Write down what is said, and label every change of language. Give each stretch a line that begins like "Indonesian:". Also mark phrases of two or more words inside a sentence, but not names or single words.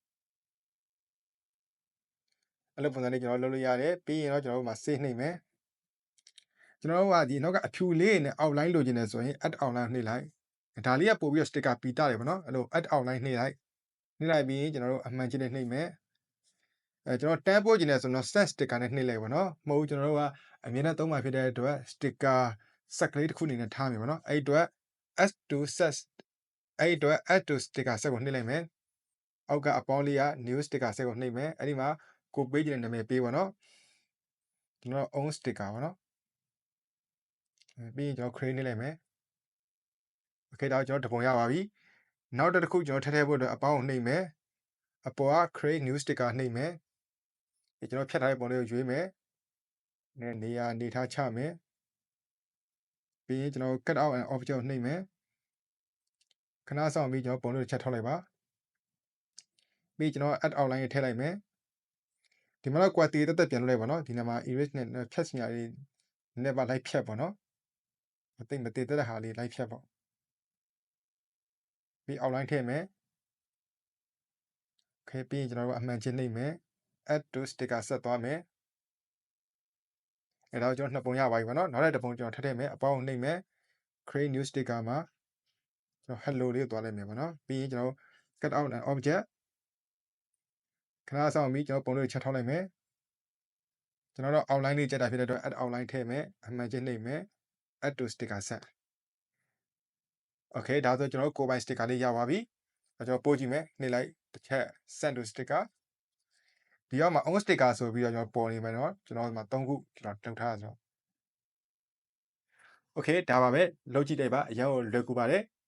Burmese: အဲ့လိုပုံစံလေးကျွန်တော်လုပ်လို့ရတယ်ပြီးရင်တော့ကျွန်တော်တို့မှာ save နှိပ်မယ်ကျွန်တော်တို့ကဒီနောက်ကအဖြူလေးနဲ့ outline လိုချင်တယ်ဆိုရင်
English: add outline
Burmese: နှိပ်လိုက်ဒါလေးကပို့ပြီးတော့ sticker ပီတာတယ်ဗောနော်အဲ့လို
English: add outline
Burmese: နှိပ်လိုက်ပြီးကျွန်တော်တို့အမှန်ချင်းနဲ့နှိပ်မယ်ကျွန်တော်တန်းပို့ချင် တယ်ဆိုတော့
English: set sticker
Burmese: နဲ့နှိပ်လိုက်ပါတော့မဟုတ်ကျွန်တော်တို့ကအမြဲတမ်းသုံးမှာဖြစ်တဲ့အတွက်
English: sticker set
Burmese: ကလေးတစ်ခုအနေနဲ့ထားမယ်ဗောနော်အဲ့အတွက်
English: add to set
Burmese: အဲ့အတွက်
English: add to sticker set
Burmese: ကိုနှိပ်လိုက်မယ်အော က်ကအပေါင်းလေးက
English: new sticker set
Burmese: ကိုနှိပ်မယ်အဲ့ဒီမှာကိုပေးချင်တဲ့နာမည်ပေးပါတော့ကျွန်တော်
English: own sticker
Burmese: ပါနော်ပြီးရင်ကျွန်တော် create နှိပ်လိုက်မယ် okay ဒါကျွန်တော်တပုံရပါပြီနောက်တစ်ခုကျွန်တော်ထည့်ဖို့အတွက်အပေါင်းကိုနှိပ်မယ်အပေါ်က
English: create new sticker
Burmese: နှိပ်မယ်ကျွန်တော်ဖြတ်ထားတဲ့ပုံလေးကိုရွေးမယ်နေရာနေထားချမယ်ပြီးရင်ကျွန်တော်
English: cut out an object
Burmese: ကိုနှိပ်မယ်ခဏဆောင်ပြီးကျွန်တော်ပုံလေးကိုချက်ထောက်လိုက်ပါပြီးကျွန်တော်
English: add outline
Burmese: ကိုထည့်လိုက်မယ်ဒီမှာတော့ quality တက်ပြန်လုပ်လိုက်ပါတော့ဒီနေရာမှာ erase နဲ့ဖြတ်စရာလေးနည်းနည်းပါလိုက်ဖြတ်ပါတော့မသိမတည်တဲ့ဟာလေးလိုက်ဖြတ်ပေါ့ ပြီး outline ထည့်မယ် okay ပြီးရင်ကျွန်တော်တို့အမှန်ချင်းနှိပ်မယ်
English: add to sticker
Burmese: ဆက်သွားမယ်အဲ့တော့ကျွန်တော်နှစ်ပုံရပါပြီဗောနော်နောက်တစ်ပုံကျွန်တော်ထည့်မယ်အပေါင်းနှိပ်မယ်
English: create new sticker
Burmese: မှာကျွန်တော် hello လေးကိုသွားလိုက်မယ်ဗောနော်ပြီးရင်ကျွန်တော်
English: cut out an object
Burmese: ခဏဆောင်ပြီးကျွန်တော်ပုံလေးချက်ထောက်လိုက်မယ်ကျွန်တော်တော့ outline လေးကြက်တာဖြစ်တဲ့အတွက်
English: add outline
Burmese: ထည့်မယ်အမှန်ချင်းနှိပ်မယ်
English: add to sticker set
Burmese: okay ဒါဆိုကျွန်တော်ကိုယ်ပိုင် sticker လေးရပါပြီကျွန်တော်ပို့ကြည့်မယ်နှိပ်လိုက်တစ်ချက်
English: send to sticker
Burmese: ဒီအောက်မှာ
English: on sticker
Burmese: ဆိုပြီးတော့ကျွန်တော်ပေါ်နေမယ်နော်ကျွန်တော်ဒီမှာ3ခုကျွန်တော်လုပ်ထားတာဆိုတော့ okay ဒါပါပဲလုပ်ကြည့်လိုက်ပါအရင်ကလွယ်ကူပါတယ်